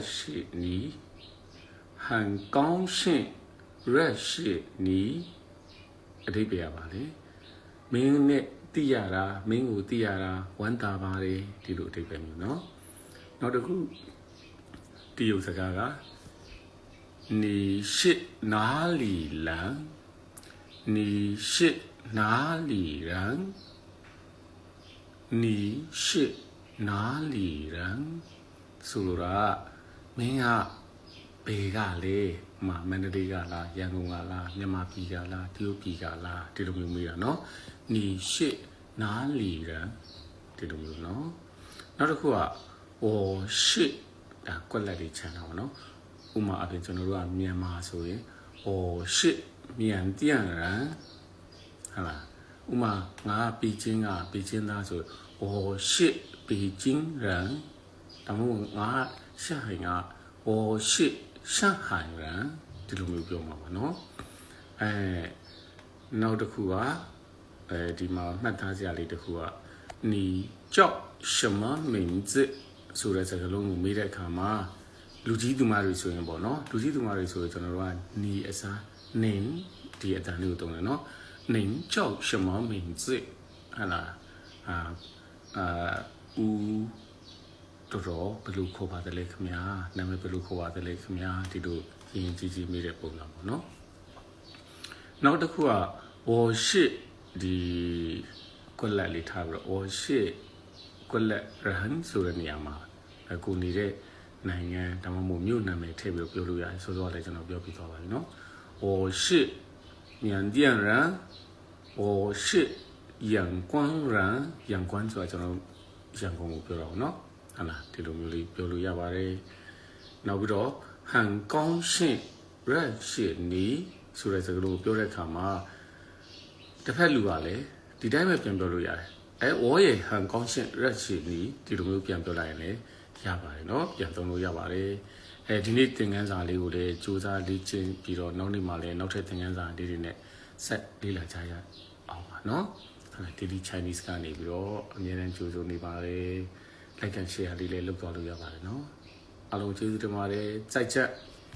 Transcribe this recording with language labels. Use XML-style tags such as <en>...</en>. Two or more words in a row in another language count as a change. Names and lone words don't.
<zh>你很高兴认识你</zh> <my>အဓိပ္ပာယ်ပါလေမင်းနဲ့သိရတာမင်းကိုသိရတာဝမ်းသာပါတယ်ဒီလိုအဓိပ္ပာယ်မျိုးနော်နောက်တစ်ခုတရုတ်စကားက</my> <zh>你是哪里人你是哪里人你是哪里人</zh> <my>ဆိုလိုတာမင်းကဘယ်ကလဲမန္တလေးကလားရန်ကုန်ကလားမြန်မာပြည်က လားတရုတ်ပြည်ကလားဒီလိုမျိုးမေးတာနော်</my> <zh>你是哪里人</zh> <my>ဒီလိုမျိုးနော်နောက်တစ်ခုက</my> <zh>我是</zh> <my>ဒါကွက်လက်လေးခြံတာပါနော်ဥမာအပြင်ကျွန်တော်တို့ကမြန်မာဆိုရင်</my> <zh>我是缅甸人</zh> <my>ဟုတ်လားဥမာငါ北京သားဆို</my> <zh>我是北京人</zh> <my>ဒါမှမဟုတ်ငါ上海က</my> <zh>我是上海人</zh> <my>ဒီလိုမျိုးပြောမှာပါနော် နောက်တစ်ခုကဒီမှာမှတ်သားစရာလေးတစ်ခုက</my> <zh>你叫什么名字</zh> <my>ဆိုတဲ့စကားလုံးကိုမေးတဲ့အခါမှာလူကြီးသူမတွေဆိုရင်ပေါ့နော်လူကြီးသူမတွေဆိုရင်ကျွန်တော်တို့ကနီအစားနင်းဒီအတန်လေးကိုသုံးတယ်နော်</my> <zh>您叫什么名字</zh> <my>ဟလာဦး တော်ဘယ်လိုခေါ်ပါတယ်လဲခင်ဗျာနာမည်ဘယ်လိုခေါ်ပါတယ်လဲခင်ဗျာဒီလိုရင်ကြီးမေးတဲ့ပုံစံပေါ့နော်နောက်တစ်ခုက</my> <zh>我是</zh> <my>ဒီကွက်လက်လေးထားပြီးတော့</my> <zh>我是</zh> <my>ကွက်လက်ရဟန်းဆိုတဲ့နေရာမှာကို နေတဲ့နိုင်ငံဒါမှမဟုတ်မြို့နာမည်ထည့်ပြီးပြောလို့ရတယ်ဆိုတော့လည်းကျွန်တော်ပြောပြသွားပါပြီနော်</my> <zh>我是缅甸人我是仰光人</zh> <my>仰光ဆိုတာကျွန်တော်ရ န်ကုန်ကိုပြောတာပေါ့နော်ဟုတ်လားဒီလိုမျိုးလေးပြောလို့ရပါတယ်နောက်ပြီးတော့</my> <zh>很高兴认识你</zh> <my>ဆို တဲ့စကားလုံးကိုပြောတဲ့အခါမှာတစ်ဖက်လူကလည်းဒီတိုင်းပဲပြန်ပြောလို့ရတယ်</my> <zh>我也很高兴认识你</zh> <my>ဒီလိုမျိုးပြန်ပြောလိုက်ရင်လည်းရပါတယ်เนาะပြန်သုံးလို့ရပါတယ်ဒီနေ့သင်ခန်းစာလေးကိုလည်းစူးစမ်းလေ့ကျင့်ပြီးတော့နောက်နေ့မှလည်းနောက်ထပ်သင်ခန်းစာလေးတွေနဲ့ဆက်လေ့လာကြရအောင်ပါเนาะ Daily Chinese ကနေပြီးတော့အများနဲ့ကြိုးစုံနေပါတယ်</my> <en>like and share</en> <my>လေးလည်းလုပ်သွားလို့ရပါတယ်เนาะအားလုံးကျေးဇူးတင်ပါတယ်စိုက်ချက်</my>